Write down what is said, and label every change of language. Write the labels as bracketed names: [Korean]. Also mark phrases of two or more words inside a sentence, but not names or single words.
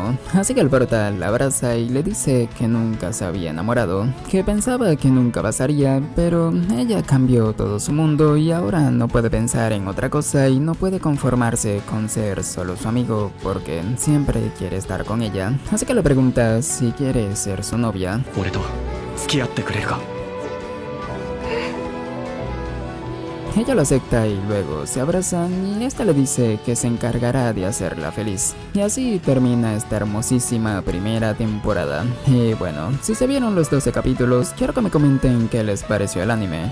[Spanish] Así que el prota la abraza y le dice que nunca se había enamorado, que pensaba que nunca pasaría, pero ella cambió todo su mundo y ahora no puede pensar en otra cosa y no puede conformarse con ser solo su amigo porque siempre quiere estar con ella. Así que le pregunta si quiere ser su novia. [Japanese] 俺と付き合ってくれるか。 [Spanish] Ella lo acepta y luego se abrazan y esta le dice que se encargará de hacerla feliz. Y así termina esta hermosísima primera temporada. Y bueno, si se vieron los 12 capítulos, quiero que me comenten qué les pareció el anime.